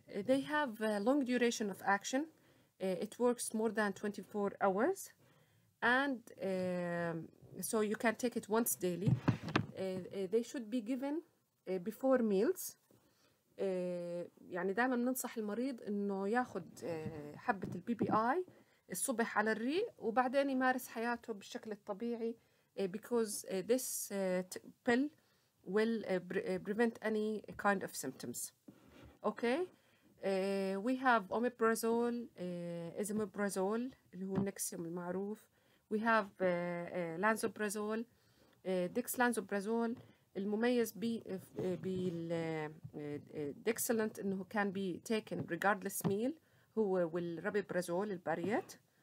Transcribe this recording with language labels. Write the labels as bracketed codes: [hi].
[en] They have a long duration of action. It works more than 24 hours, and so you can take it once daily. They should be given before meals. [ar] يعني دائما بننصح المريض انه ياخذ حبة البي بي اي الصبح على الريق وبعدين يمارس حياته بالشكل الطبيعي [en] because this pill will prevent any kind of symptoms. Okay, we have omeprazole, esomeprazole [ar] اللي هو النكسيوم المعروف. [en] We have lansoprazole, dexlansoprazole. [ar] المميز بالديكسلنت انه [en] can be taken regardless meal [ar] هو والرابيبرازول الباريات.